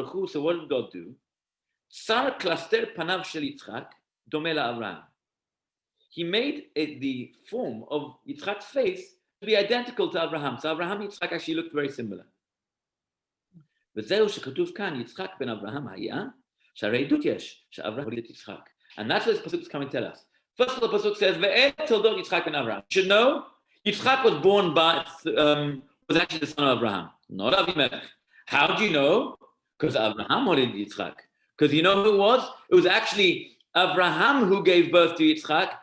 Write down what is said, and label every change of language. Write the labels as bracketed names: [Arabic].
[English] So what did God do? [Hebrew] Sar klaster panav shel Yitzchak dome Abraham. [English] He made the form of Yitzchak's face to be identical to Abraham. So Abraham and Yitzchak actually looked very similar. [Hebrew] וזהו שכתוב כאן, יצחק בן אברהם היה, שהרי עדות יש, שאברהם הוליד את יצחק. [English] And that's what this pasuk is coming to tell us. First of all, the pasuk says, [Hebrew] ואל תולדות יצחק בן אברהם. [English] You should know, Yitzchak was born by, was actually the son of Abraham, not Avimelech. How do you know? Because Abraham holined Yitzchak. Because you know who it was? It was actually Abraham who gave birth to Yitzchak.